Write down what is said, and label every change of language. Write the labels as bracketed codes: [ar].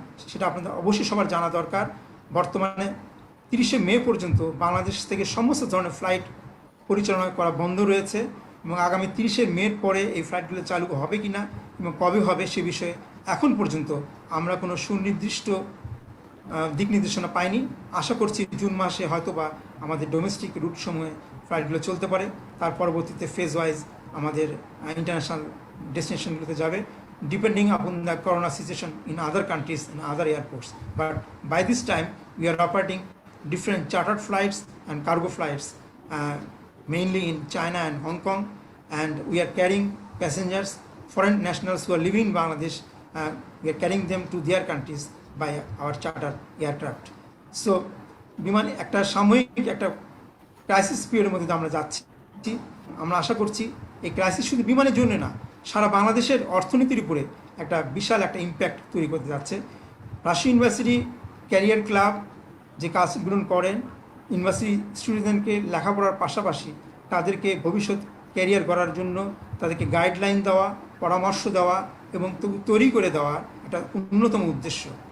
[bn] সেটা আপনাদের অবশ্যই সবার জানা দরকার। বর্তমানে 30শে মে পর্যন্ত বাংলাদেশ থেকে সমস্ত ধরনের ফ্লাইট পরিচালনা করা বন্ধ রয়েছে এবং আগামী 30শে মের পরে এই ফ্লাইটগুলো চালু হবে কি না এবং কবে হবে সে বিষয়ে এখন পর্যন্ত আমরা কোনো সুনির্দিষ্ট দিক নির্দেশনা পাইনি। আশা করছি জুন মাসে হয়তো বা আমাদের ডোমেস্টিক রুটসমূহে ফ্লাইটগুলো চলতে পারে, তার পরবর্তীতে ফেজ ওয়াইজ আমাদের ইন্টারন্যাশনাল ডেস্টিনেশনগুলোতে যাবে, [en] depending upon the corona situation in other countries and other airports. But by this time, we are operating different chartered flights and cargo flights, mainly in China and Hong Kong, and we are carrying passengers, foreign nationals who are living in Bangladesh, we are carrying them to their countries by our chartered aircraft. [bn] So, বিমান একটা সাময়িক একটা crisis পিরিয়ডের মধ্যে আমরা যাচ্ছি। আমরা আশা করছি এই ক্রাইসিস শুধু বিমানের জন্য না, সারা বাংলাদেশের অর্থনীতির উপরে একটা বিশাল একটা ইম্প্যাক্ট তৈরি করতে যাচ্ছে। রাজশাহী ইউনিভার্সিটি ক্যারিয়ার ক্লাব যে কাজগুলো করেন, ইউনিভার্সিটি স্টুডেন্টকে লেখাপড়ার পাশাপাশি তাদেরকে ভবিষ্যৎ ক্যারিয়ার গড়ার জন্য তাদেরকে গাইডলাইন দেওয়া, পরামর্শ দেওয়া এবং তৈরি করে দেওয়া একটা অন্যতম উদ্দেশ্য।